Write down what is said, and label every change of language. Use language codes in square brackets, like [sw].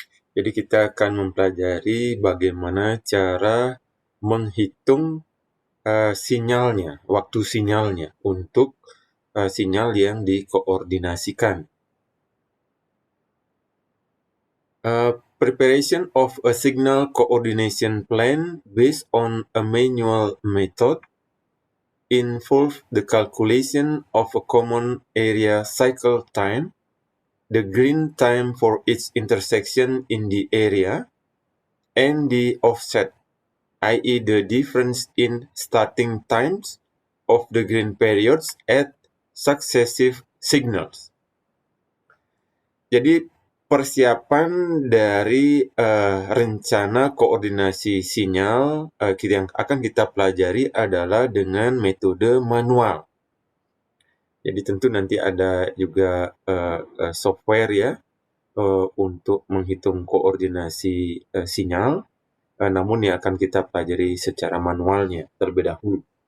[id] Jadi kita akan mempelajari bagaimana cara menghitung sinyalnya, waktu sinyalnya untuk sinyal yang dikoordinasikan. [en] Preparation of a signal coordination plan based on a manual method involve the calculation of a common area cycle time, the green time for each intersection in the area, and the offset, i.e. the difference in starting times of the green periods at successive signals. [id] Jadi persiapan dari rencana koordinasi sinyal yang akan kita pelajari adalah dengan metode manual. Jadi tentu nanti ada juga software ya untuk menghitung koordinasi sinyal, namun yang akan kita pelajari secara manualnya terlebih dahulu.